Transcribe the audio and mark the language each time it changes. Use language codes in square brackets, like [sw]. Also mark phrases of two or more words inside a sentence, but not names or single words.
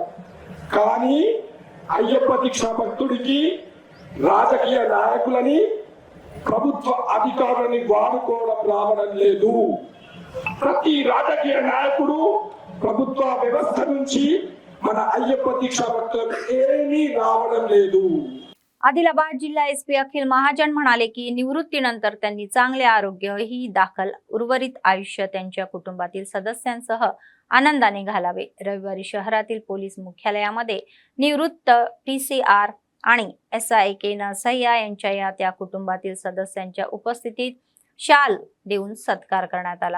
[te] కానీ అయ్యప్ప దీక్ష భక్తుడికి రాజకీయ నాయకులని, ప్రభుత్వ అధికారులని వాడుకోవడం రావడం లేదు. ప్రతి రాజకీయ నాయకుడు ప్రభుత్వ వ్యవస్థ నుంచి మన అయ్యప్ప దీక్ష భక్తులకు ఏమీ రావడం లేదు. [mr] आदिलाबाद जिल्हा एसपी अखिल महाजन म्हणाले की निवृत्तीनंतर त्यांनी चांगले आरोग्य ही दाखल उर्वरित आयुष्य त्यांच्या कुटुंबातील सदस्यांसह आनंदाने घालावे। रविवारी शहरातील पोलीस मुख्यालयामध्ये निवृत्त TCR आणि SIK नरसय्या यांच्या त्या कुटुंबातील सदस्यांच्या उपस्थितीत शाल देऊन सत्कार करण्यात आला।